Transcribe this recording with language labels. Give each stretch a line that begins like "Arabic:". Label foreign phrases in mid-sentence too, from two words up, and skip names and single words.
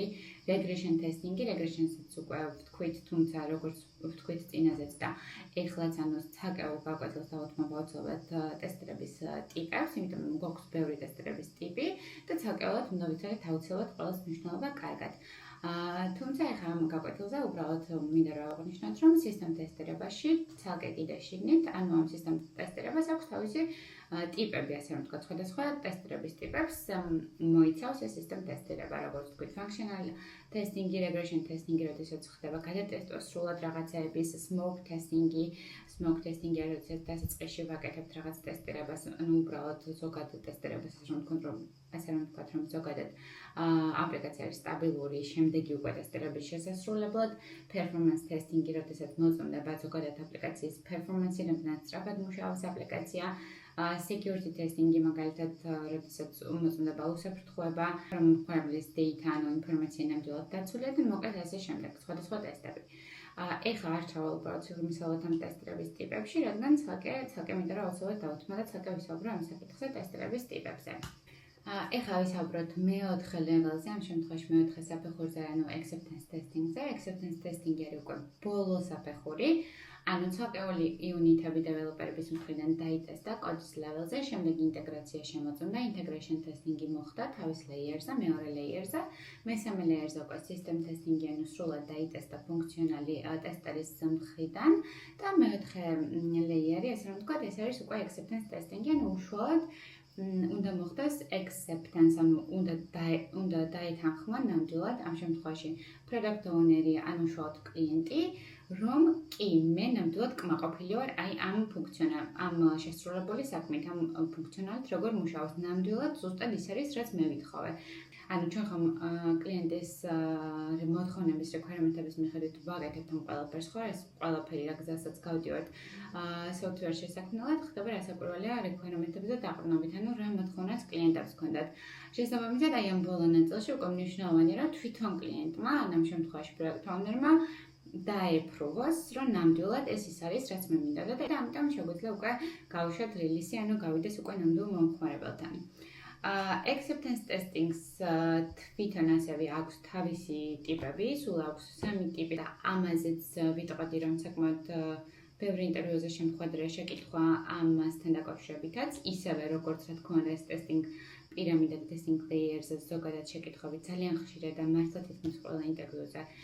English: Regression testing-
Georgian: ი, regression-ს უკვე ვთქვით, თუმცა როგორც ვთქვით წინაზეც და ეხლაც ანუ ცალკეულ გაკვეთილს დავუთმობა უცებად ტესტირების ტიპებს, იმიტომ რომ გვაქვს ბევრი ტესტირების ტიპი და ცალკეულად უნდა ვიცოდეთ აუცილებლად ყველას მნიშვნელობა კარგად. თუმცა ახლა ამ გაკვეთილზე უბრალოდ მინდა რომ აღნიშნოთ, რომ system ტესტირებაში ცალკე კიდე შიგნით, ანუ ამ system ტესტირებას აქვს თავისი ტიპები, ასე რომ ვთქვათ, სხვადასხვა ტესტირების ტიპებს მოიცავს ეს system ტესტირება, როგორც ვთქვით,
English: functional testing-
Georgian: ი,
English: regression testing-
Georgian: ი, როდესაც ხდება გადატესტვა სრულად რაღაცეების,
English: smoke testing-
Georgian: ი,
English: smoke testing-
Georgian: ი არის, როდესაც დასაწყისში ვაკეთებთ რაღაც ტესტირებას, ანუ უბრალოდ ზოგად ტესტირებას, ასე რომ ვთქვათ, რომ ზოგადად აპლიკაცია არის სტაბილური, შემდეგი უკვე ტესტირების შესასრულებლად,
English: performance testing-
Georgian: ი, როდესაც მოწმდება ზოგადად აპლიკაციის performance-ი, რამდენად სწრაფად მუშაობს აპლიკაცია,
English: security testing-
Georgian: ი მაგალითად, როდესაც მოწმდება უსაფრთხოება, რომ მხარებლის data, ანუ ინფორმაცია ნამდვილად დაცულია და მოკლედ ასე შემდეგ, სხვადასხვა ტესტები. ეხლა არ ჩავალ უბრალოდ სიღრმისეულად ამ ტესტირების ტიპებში, რადგან ცალკე მინდა რომ აუცილებლად დავუთმო და ცალკე ვისაუბრო ამ საკითხზე ტესტირების ტიპებზე. ეხლა ვისაუბროთ მეოთხე level-ზე, ამ შემთხვევაში მეოთხე საფეხურზე, ანუ
English: acceptance testing-
Georgian: ზე.
English: Acceptance testing-
Georgian: ი არის უკვე ბოლო საფეხური. ანუ ცალკეული იუნიტები დეველოპერების მხრიდან დაიტესტა კოდის level-ზე, შემდეგ ინტეგრაცია შემოწმდა,
English: integration testing-
Georgian: ი მოხდა თავის layer-ზე, მეორე layer-ზე, მესამე layer-ზე უკვე
English: system testing-
Georgian: ი, ანუ სრულად დაიტესტა ფუნქციონალი ტესტერის მხრიდან და მეოთხე layer-ი, ასე რომ ვთქვათ, ეს არის უკვე
English: acceptance testing-
Georgian: ი, ანუ უშუალოდ უნდა მოხდეს acceptance, ანუ უნდა დაეთანხმა ნამდვილად ამ შემთხვევაში
English: product owner-
Georgian: ი, ანუ უშუალოდ კლიენტი, რომ კი მე ნამდვილად კმაყოფილი ვარ აი ამ შესრულებული საქმით, ამ ფუნქციონალით როგორ მუშაობს, ნამდვილად ზუსტად ის არის, რაც მე ვითხოვე. ანუ ჩვენ ხომ კლიენტის მოთხოვნების requirement-ების მიხედვით ვაკეთებთ ამ ყველაფერს, ხო, ეს ყველაფერი რა გზასაც გავდივართ software შესაქმნელად, ხდება რასაკვირველია requirement-ებზე დაყრდნობით, ანუ რა მოთხოვნაც კლიენტებს ჰქონდათ. შესაბამისად, აი ამ ბოლო ნაწილში უკვე მნიშვნელოვანია, რომ თვითონ კლიენტმა, ამ შემთხვევაში
English: product owner-
Georgian: მა დაეპროვოს, რომ ნამდვილად ეს ის არის, რაც მე მინდა და ამიტომ შეგვიძლია უკვე გავუშვათ რელისი, ანუ გავიდეს უკვე ნამდვილ მომხმარებელთან.
English: Acceptance testing-
Georgian: ს თვითონ ასევე აქვს თავისი ტიპები, სულ აქვს 3 ტიპი და ამაზეც ვიტყოდი, რომ საკმაოდ ბევრი ინტერვიუზე შემხვედრა შეკითხვა ამასთან დაკავშირებითაც, ისევე როგორც რა თქმა უნდა ეს testing პირამიდა და
English: testing layers-
Georgian: ზე ზოგადად შეკითხვები ძალიან ხშირია და მართლა თითქმის ყველა ინტერვიუზე